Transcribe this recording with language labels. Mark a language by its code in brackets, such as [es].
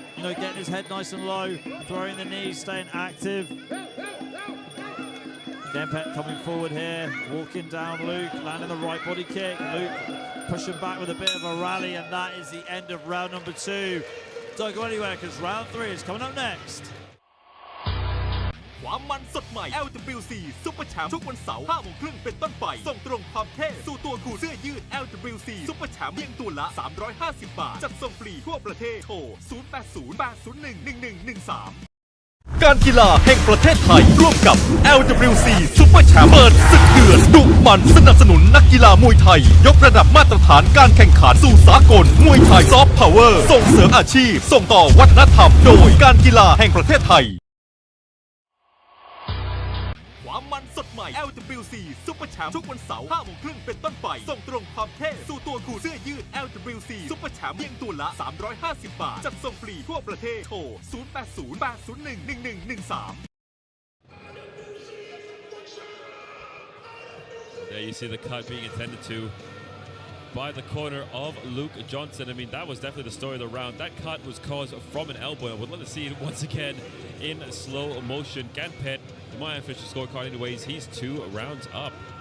[en] Getting his head nice and low, throwing the knees, staying active. Gambit coming forward here, walking down Luke, landing the right body kick. Luke pushing back with a bit of a rally, and that is the end of round number 2. Don't go anywhere, because round 3 is coming up next. [th] ความมันสดใหม่ LWC ซุปเปอร์แชมป์ทุกวันเสาร์ 5 โมงครึ่งเป็นต้นไปส่งตรงความเท่สู่ตัวคุณเสื้อยืด LWC ซุปเปอร์แชมป์เพียงตัวละ 350 บาท จัดส่งฟรีทั่วประเทศ โทร 0808011113 การกีฬาแห่งประเทศไทย ร่วมกับ LWC ซุปเปอร์แชมป์เปิดศึกเดือดดุมันสนับสนุนนักกีฬามวยไทย ยกระดับมาตรฐานการแข่งขันสู่สากล มวยไทยซอฟต์พาวเวอร์ส่งเสริมอาชีพ ส่งต่อวัฒนธรรม โดยการกีฬาแห่งประเทศไทย ความมันสดใหม่ LWC ซุปเปอร์แชมป์ทุกวันเสาร์ 5 โมงครึ่งเป็นต้นไปส่งตรงความเท่สู่ตัวคุณเสื้อยืด LWC ซุปเปอร์แชมป์เพียงตัวละ 350 บาท จัดส่งฟรีทั่วประเทศ โทร 0808011113 [en] There you see the cut being attended to by the corner of Luke Johnson. I mean, that was definitely the story of the round. That cut was caused from an elbow. I would love to see it once again in slow motion. Ganpet, my official scorecard anyways, he's 2 rounds up.